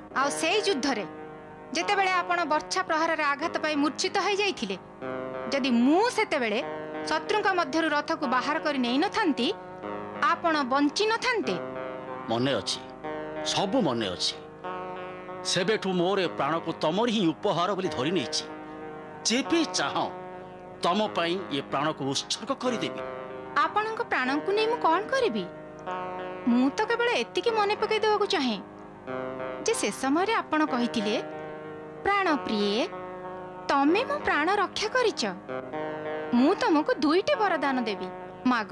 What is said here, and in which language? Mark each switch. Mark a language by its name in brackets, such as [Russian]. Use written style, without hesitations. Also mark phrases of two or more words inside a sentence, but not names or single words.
[Odia] ଆ ସେଇ ଯୁଦ୍ଧ ରେ ଯେତେ ବେଳେ ଆପଣ ବର୍ଷା ପ୍ରହାର ରେ ଆଘାତ ପାଇ ମୂର୍ଛିତ ହୋ ଯାଇଥିଲେ ଯଦି ମୁଁ ସେତେ ବେଳେ ଶତ୍ରୁଙ୍କ ମଧ୍ୟରୁ ରଥ କୁ ବାହାର କରି ନେଇ ନଥାନ୍ତି ଆପଣ ବଞ୍ଚି ନଥାନ୍ତେ। ମନେ ଅଛି, ସବୁ ମନେ ଅଛି। ସେବେଠୁ ମୋର ପ୍ରାଣ କୁ ତୁମର ହିଁ ଉପହାର ବୋଲି ଧରି ନେଇଛି। ଯେବେ ଚାହଁ ତୁମ ପାଇଁ ଏ ପ୍ରାଣ କୁ ଉତ୍ସର୍ଗ କରି ଦେବି। ଆପଣଙ୍କ ପ୍ରାଣ କୁ ନେଇ ମୁଁ କଣ କରିବି? ମୁଁ ତ କେବଳ ଏତିକି ମନେ ପକାଇ ଦେବା କୁ ଚାହେଁ ଯେ ସେ ସମୟ ରେ ଆପଣ କହିଥିଲେ ପ୍ରାଣ ପ୍ରିୟ ତୁମେ ମୋ ପ୍ରାଣ ରକ୍ଷା କରିଛ। ମୁଁ ତୁମକୁ ଦୁଇଟି ବରଦାନ ଦେବି, ମାଗ।